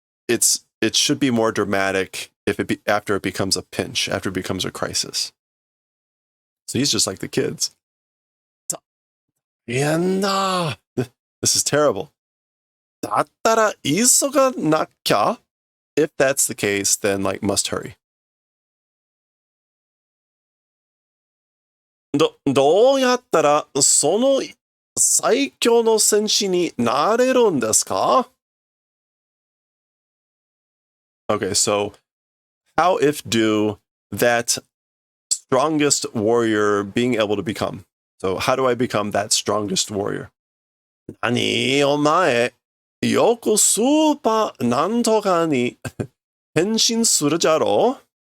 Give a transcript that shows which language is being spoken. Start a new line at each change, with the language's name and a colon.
English: it should be more dramatic after it becomes a pinch, after it becomes a crisis. So he's just like the kids. Yeah, this is terrible.
Japanese: だったら急がなきゃ?
English: If that's the case, then like must hurry.
Japanese: どうやったらその最強の戦士になれるんですか?
English: Okay, so how if do that strongest warrior being able to become? So how do I become that strongest warrior?
Japanese: 何お前、よくスーパーなんとかに変身するじゃろ?